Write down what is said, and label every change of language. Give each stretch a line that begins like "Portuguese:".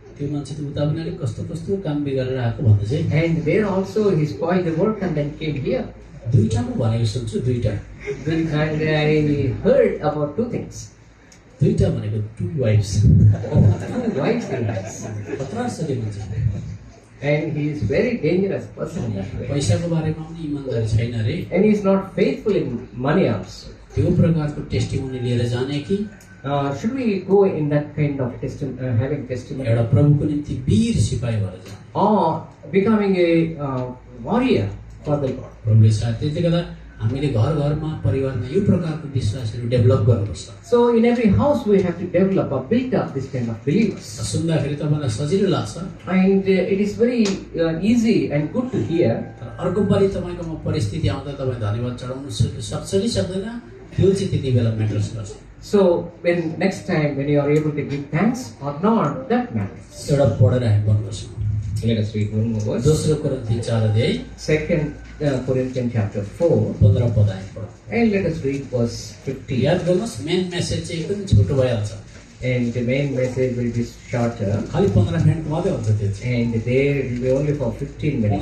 Nepali: त्यो मान्छे त उता पनि अलिक कस्तो कस्तो काम बिगारेर आएको भन्दा चाहिँ
English: And there also he spoiled the work and then came here.
Nepali: दुईटा म भनेको सुन्छु दुईटा
English: And I heard about two things.
Nepali: दुईटा भनेको
English: Two wives Two wives he has.
Nepali: खतरा छ त्यो मान्छे
English: And he is very dangerous person in that way.
Nepali: पैसाको बारेमा पनि इमान्दारी छैन अरे
English: And he is not faithful in money also.
Nepali: त्यो प्रकारको टेस्टिमोनी लिएर जाने कि
English: Should we go in that kind of having testimony?
Nepali: एउटा प्रभुको निम्ति वीर सिपाही भएर जाने
English: Or becoming a warrior for the Lord?
Nepali: प्रभुले साथ त्यसले गर्दा हामीले घर घरमा परिवारमा यो प्रकारको विश्वासहरू डेभलप गर्नुपर्छ
English: So in every house we have to develop or build up this kind of believers.
Nepali: सुन्दाखेरि तपाईँलाई सजिलो लाग्छ
English: And it is very easy and good to hear.
Nepali: तर अर्को पालि तपाईँकोमा परिस्थिति आउँदा तपाईँ धन्यवाद चढाउनु सक्छ कि सक्दैन त्यो चाहिँ त्यति बेला म्याटर्स गर्छ
English: So when next time when you are able to give thanks or not, that matters.
Nepali: एउटा पढेर हामी बन्द गर्छौँ
English: Let us read one more verse.
Nepali: दोस्रो कोरिन्थी 4 अध्याय
English: 2 Corinthians chapter 4,
Nepali: 15 पद हामी पढौँ
English: and let us read verse 15.
Nepali: याद गर्नुहोस् मेन मेसेज चाहिँ एकदम छोटो भइहाल्छ
English: And the main message will be shorter,
Nepali: खालि 15 मिनट मात्रै हुन्छ त्यो चाहिँ
English: and there it will be only for 15 minutes.